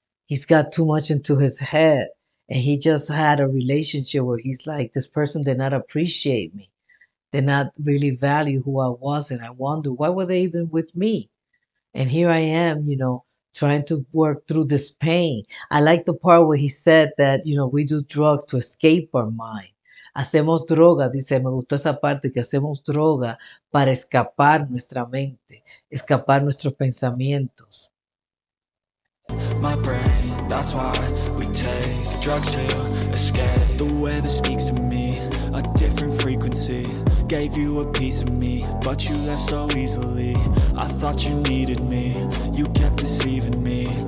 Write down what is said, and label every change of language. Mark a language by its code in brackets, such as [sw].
[en] He's got too much into his head. And he just had a relationship where he's like, this person did not appreciate me. Did not really value who I was, and I wonder why were they even with me? And here I am, trying to work through this pain. I like the part where he said that, we do drugs to escape our mind. [es] Hacemos droga, dice, me gustó esa parte, que hacemos droga para escapar nuestra mente, escapar nuestros pensamientos. [en] My brain, that's why we take drugs to escape. The weather speaks to me, a different frequency. Gave you a piece of me, but you left so easily. I thought you needed me, you kept deceiving me.